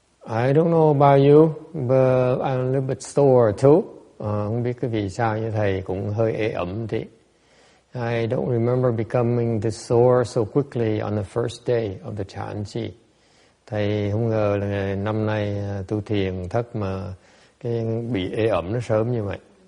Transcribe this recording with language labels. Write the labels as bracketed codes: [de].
[en] I don't know about you, but I'm a little bit sore too. [vi] Không biết cái vì sao như thầy cũng hơi ê ẩm thì. [en] I don't remember becoming this sore so quickly on the first day of the Chan Chi. [vi] Thầy không ngờ là năm nay tu thiền thất mà cái bị ê ẩm nó sớm như vậy.